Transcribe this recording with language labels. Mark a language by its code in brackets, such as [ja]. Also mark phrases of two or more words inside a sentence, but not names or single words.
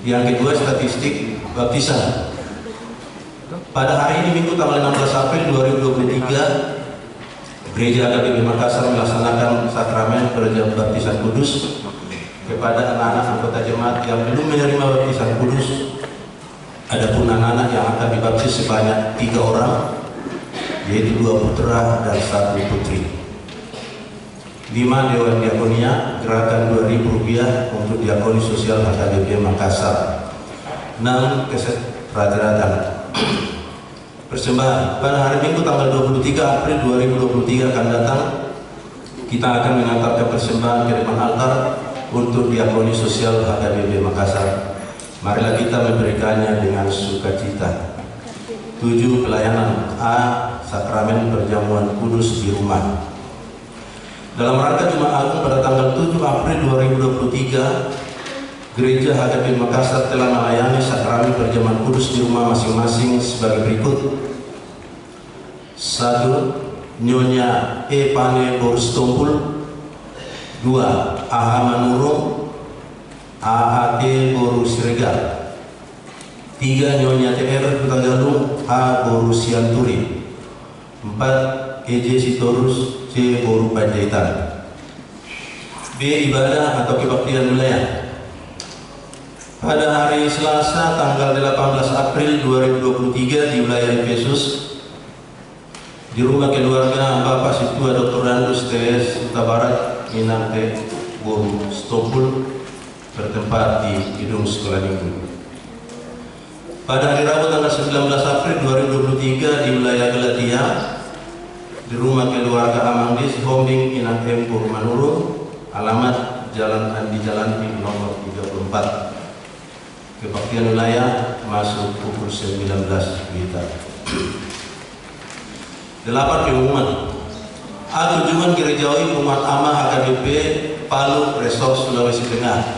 [id] Yang kedua, statistik baptisan. Pada hari ini Minggu tanggal 16 April 2023, Gereja HKBP Makassar melaksanakan sakramen perjamuan baptisan kudus kepada anak-anak anggota jemaat yang belum menerima baptisan kudus. Adapun anak-anak yang akan dibaptis sebanyak 3 orang, yaitu 2 putra dan 1 putri. 5 Dewan Diakonia, gerakan Rp2.000 untuk diakoni sosial HKBP Makassar. 6 keset Raja-Raja. Persembahan pada hari Minggu tanggal 23 April 2023 akan datang, kita akan mengantarkan persembahan ke depan altar untuk diakoni sosial HKBP Makassar. Marilah kita memberikannya dengan sukacita. 7 pelayanan A, sakramen perjamuan kudus di rumah. Dalam rangka Jumat Agung pada tanggal 7 April 2023, Gereja HKBP Makassar telah melayani sakramen perjamuan kudus di rumah masing-masing sebagai berikut. 1. Nyonya E. Pane Boris Tompul. 2. Aha Manurung AAT Boru Siregar. 3. Nyonya TR Putagalung A. Boru Sianturi. 4. EJ Sitorus C. Boru Panjaitan. B. Ibadah atau kebaktian wilayah. Pada hari Selasa tanggal 18 April 2023 di wilayah Efesus, di rumah keluarga Bapak Situa Dr. Randus TS Huta Barat Minante Boru Stompul, bertempat di gedung sekolah minggu. Pada hari Rabu tanggal 19 April 2023 di wilayah Galatia, di rumah keluarga Amandis Hombing Minante Boru Manurung, alamat Jalan Andi Jalan nomor 34. Kebaktian wilayah masuk pukul 19 WITA. 8 pengumuman. A. Kunjungan gerejawi umat ama HKBP Palu Resort Sulawesi Tengah.